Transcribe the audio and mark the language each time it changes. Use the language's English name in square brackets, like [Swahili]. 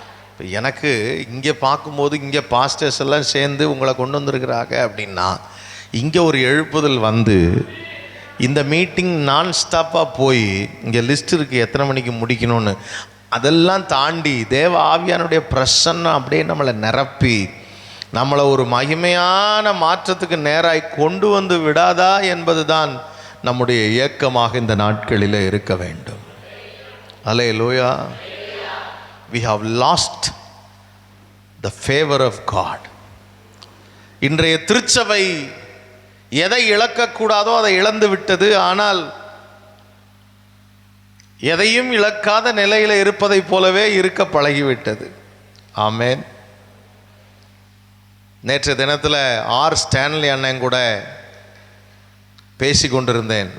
[Tamil] இப்போ எனக்கு இங்கே பார்க்கும்போது இங்கே பாஸ்டர்ஸ் எல்லாம் சேர்ந்து உங்களை கொண்டு வந்திருக்கிறாங்க அப்படின்னா, இங்கே ஒரு எழுப்புதல் வந்து இந்த மீட்டிங் நான் ஸ்டாப்பாக போய் இங்கே லிஸ்ட் இருக்குது எத்தனை மணிக்கு முடிக்கணும்னு, அதெல்லாம் தாண்டி தேவ ஆவியானுடைய பிரசன்னம் அப்படியே நம்மளை நிரப்பி நம்மளை ஒரு மகிமையான மாற்றத்துக்கு நேராய் கொண்டு வந்து விடாதா என்பது தான் நம்முடைய இயக்கமாக இந்த நாட்களில் இருக்க வேண்டும். அல்லேலூயா. [English] We have lost the favor of God. [Tamil] இன்றைய திருச்சபை எதை இழக்கக்கூடாதோ அதை இழந்து விட்டது. ஆனால் எதையும் இழக்காத நிலையில் இருப்பதை போலவே இருக்க பழகிவிட்டது. ஆமென். நேற்று தினத்தில் ஆர் ஸ்டான்லி அண்ணன் கூட பேசி கொண்டிருந்தேன்.